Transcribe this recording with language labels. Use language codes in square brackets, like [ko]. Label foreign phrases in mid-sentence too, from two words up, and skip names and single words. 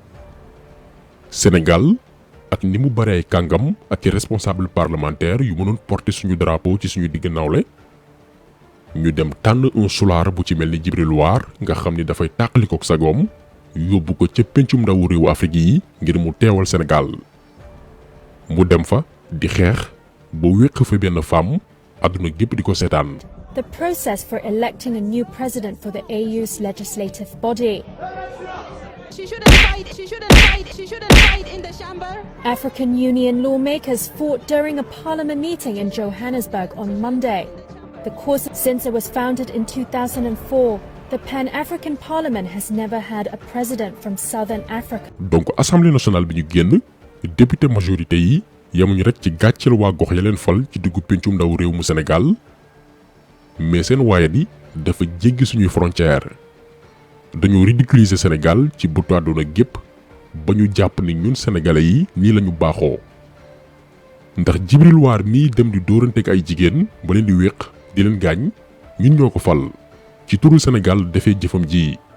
[wo] Sénégal ak ni mu bare ay kàngam ak i [fr] responsable parlementaire [wo] yu mënoon porter suñu drapeau ci suñu digg nawle ñu dem tànn un sulaar bu ci mel ni Djibril War nga xam ni dafay tàqalikook sagoom yóbbu ko ca pencum ndawu réewu Afrique yi ngir mu teewal Sénégal mu dem fa di xeex ba wéq fa benn femme àdduna gépp di ko seetaan. [en] The process for electing a new president for the AU's legislative body. She shouldn't hide in the chamber. African Union lawmakers fought during a parliament meeting in Johannesburg on Monday. The cause, since it was founded in 2004, the Pan-African Parliament has never had a president from Southern Africa. [wo] Donc [fr] assemblée nationale [wo] bi ñu génn [fr] député majorité [wo] yi yamuñu rek ci gàcceel waa gox ya leen fal ci diggu pencum ndaw réew mu Sénégal mais seen waaye di dafa jéggi suñuy frontière dañoo ridiculiser Sénégal ci bëtu àdduna gépp ba ñu jàpp ni ñun sénégalais yi nii lañu baaxoo ndax Djibril War mii dem di dóoranteeg ay jigéen ba leen di wéq di leen gaañ ñun ñoo ko fal ci turu Sénégal defee jëfam ji